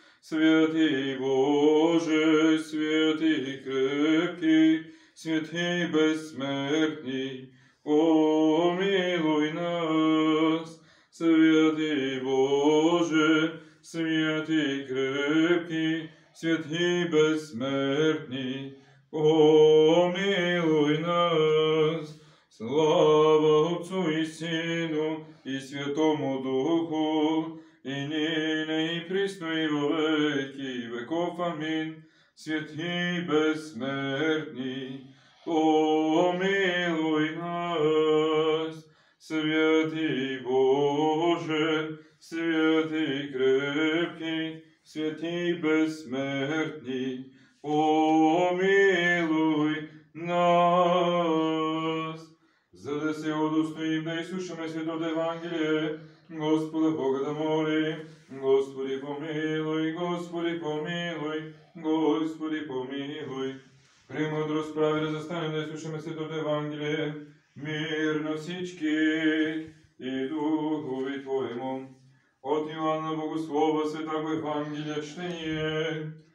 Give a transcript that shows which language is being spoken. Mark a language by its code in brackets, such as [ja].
[cu] Святи Боже, святи крепки, святи безсмертни, помилуй нас. Святи Боже, святи крепки, святи безсмертни, помилуй нас. Слава Отцу и Сину и Святому Духу, и нине и присно и во веки веков. Амин. Святи безсмертни, помилуй нас. Святи Боже, святи крепки, святи безсмертни, помилуй нас. [bg] За да се удостоим да изслушаме Светото Евангелие, Господа Бога да молим. [cu] Господи помилуй, Господи помилуй, Господи помилуй. [bg] Премудрост прави да застанем да изслушаме Светото Евангелие. Мир на всички [cu] и духови Твоему. От Иоанна Богослова Святаго Евангелие чтение.